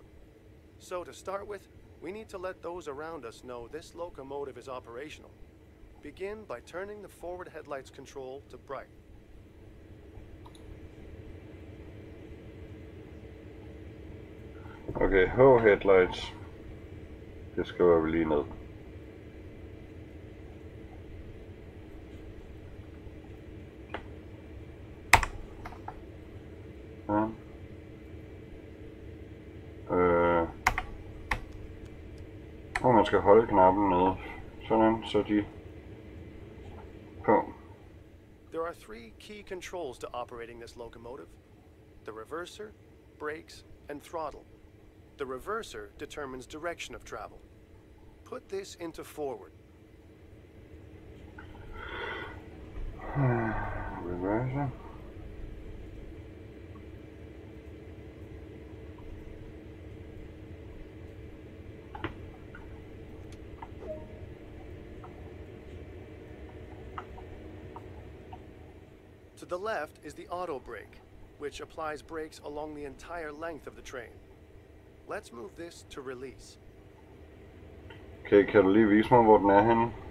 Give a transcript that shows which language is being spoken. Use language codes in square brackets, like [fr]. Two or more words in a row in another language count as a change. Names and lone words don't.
[en] So to start with, we need to let those around us know this locomotive is operational. Begin by turning the forward headlights control to bright. Okay, H headlights. [da] Det skriver vi lige ned. Ja. Og man skal holde knappen nede. Sådan, så de på. [en] There are three key controls to operating this locomotive: the reverser, brakes, and throttle. The reverser determines direction of travel. Put this into forward. Reverser. To the left is the auto brake, which applies brakes along the entire length of the train. Let's move this to release. [da] Okay, kan du lige vise mig, hvor den er henne?